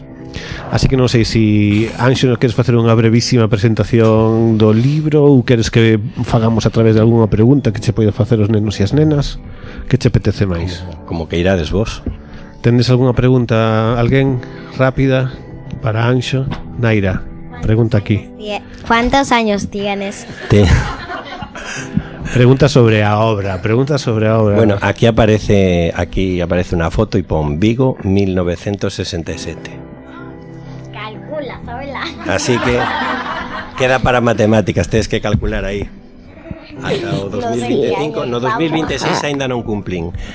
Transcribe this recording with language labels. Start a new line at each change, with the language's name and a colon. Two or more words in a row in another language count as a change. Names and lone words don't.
Galician: Así que non sei se Anxo queres facer unha brevísima presentación do libro ou queres que fagamos a través de algunha pregunta que che poida facer os nenos e as nenas. Que che apetece máis? Como que irades vos. Tendes algunha pregunta, alguén rápida para Anxo? Naira, pregunta aquí.
Spanish: ¿Cuántos años tienes?
Galician: Pregunta sobre a obra. Bueno, aquí aparece unha foto e pon Vigo 1967. Así que queda para matemáticas, tens que calcular aí. Ata o 2025, no 2026 aínda non cumplín.